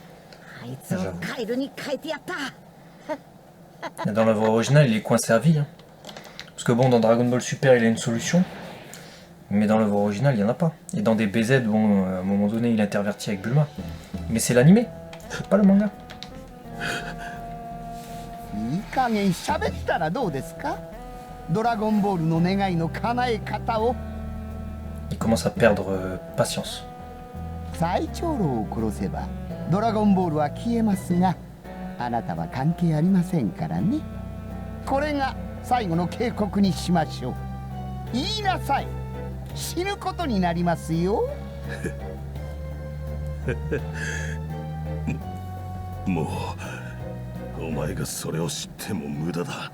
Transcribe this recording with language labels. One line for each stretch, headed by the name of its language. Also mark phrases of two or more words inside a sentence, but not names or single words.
French: Dans l'œuvre originale, il est coincé à vie. Hein. Parce que bon, dans Dragon Ball Super, il a une solution. Mais dans l'œuvre originale, il n'y en a pas. Et dans des BZ, bon, à un moment donné, il intervertit avec Bulma. Mais c'est l'animé, c'est pas le manga.
Japanese: いい加減喋ったらどうですか。ドラゴンボールの願いの叶え方を。
French: Il commence à perdre patience.
Japanese: 最長老を殺せばドラゴンボールは消えますが、あなたは関係ありませんからね。これが最後の警告にしましょう。言いなさい。死ぬことになりますよ。もうお前がそれを知っても無駄だ。